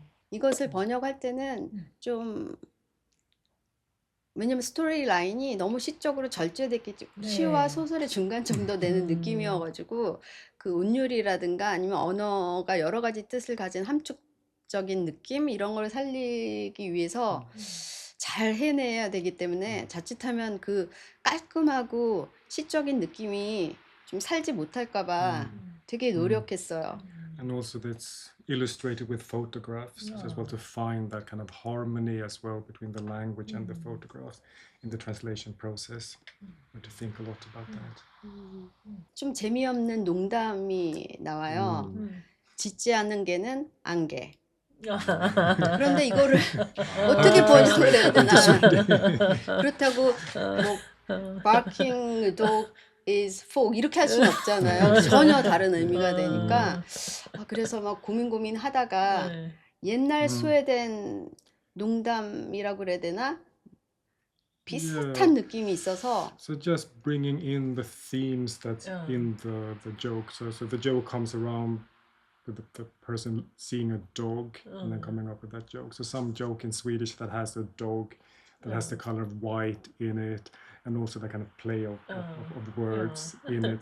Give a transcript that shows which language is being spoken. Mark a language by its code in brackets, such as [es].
[ko] 이것을 번역할 때는 좀 왜냐면 스토리 라인이 너무 시적으로 절제됐기 때문에 시와 소설의 중간 정도 되는 느낌이어가지고 그 운율이라든가 아니면 언어가 여러 가지 뜻을 가진 함축적인 느낌 이런 걸 살리기 위해서 잘 해내야 되기 때문에 자칫하면 그 깔끔하고 시적인 느낌이 좀 살지 못할까봐 되게 노력했어요. [en] And also that's illustrated with photographs as well, to find that kind of harmony as well between the language and the photographs in the translation process. And to think a lot about that. [ko] 좀 재미없는 농담이 나와요. 짖지 않는 개는 안개. 그런데 이거를 어떻게 번역을 해야 되나? 그렇다고 뭐 [en] barking dog is fog [ko] 이렇게 할 수는 없잖아요. 전혀 다른 의미가 되니까. 그래서 막 고민하다가 옛날 스웨덴 농담이라고 그래야 되나? 비슷한 느낌이 있어서. [en] So just bringing in the themes that's in the joke. So the joke comes around with the person seeing a dog and then coming up with that joke. So some joke in Swedish that has a dog that has the color of white in it, and also the kind of play of words in it.